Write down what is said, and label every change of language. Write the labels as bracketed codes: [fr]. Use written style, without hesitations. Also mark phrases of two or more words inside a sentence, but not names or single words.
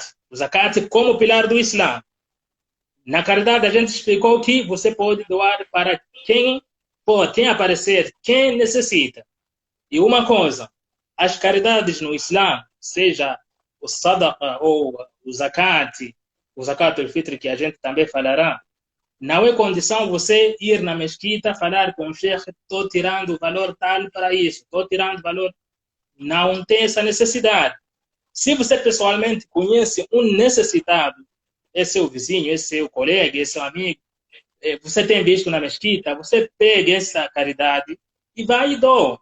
[pt] O zakat como pilar do Islã. Na caridade, a gente explicou que você pode doar para quem aparecer, quem necessita. E uma coisa, as caridades no Islã, seja o sadaqa ou o [ar] زكاة الفطر, [pt] que a gente também falará, não é condição você ir na mesquita, falar com o sheikh, estou tirando o valor tal para isso, estou tirando valor. Não tem essa necessidade. Se você pessoalmente conhece um necessitado, esse é o vizinho, esse é o colega, esse é o amigo, você tem visto na mesquita, você pega essa caridade e vai e doa.